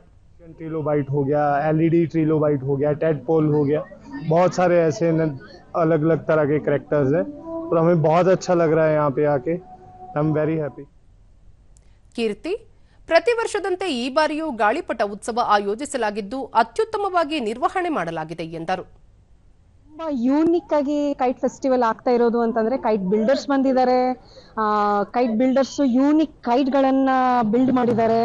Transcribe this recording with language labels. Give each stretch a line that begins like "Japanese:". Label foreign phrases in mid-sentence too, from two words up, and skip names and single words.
Hindi: ट्रिलोबाइट हो गया, एलईडी ट्रिलोबाइट हो गया, टेडपोल हो गया, बहुत सारे ऐसे अलग अलग तरह के कैरेक्टर्स हैं और हमें बहुत अच्छा लग रहा है यहाँ पे आके.
English: I am very happy.
Kannada: ಕೀರ್ತಿ, ಪ್ರತಿ ವರ್ಷದಂತೆ ಈ ಬಾರಿಯೂ ಗಾಳಿಪಟ ಉತ್ಸವ ಆಯೋಜಿಸಲಾಗಿದ್ದು ಅತ್ಯುತ್ತಮವಾಗಿ ನಿರ್ವಹಣೆ ಮಾಡಲಾಗಿದೆ ಎಂದರು. ತುಂಬಾ ಯೂನಿಕ್ ಆಗಿ
English: kite festival
Kannada: ಆಗ್ತಾ ಇರೋದು ಅಂತಂದ್ರೆ
English: kite builders
Kannada: ಬಂದಿದ್ದಾರೆ.
English: kite builders unique kite
Kannada: ಗಳನ್ನ ಬಿಲ್ಡ್ ಮಾಡಿದ್ದಾರೆ.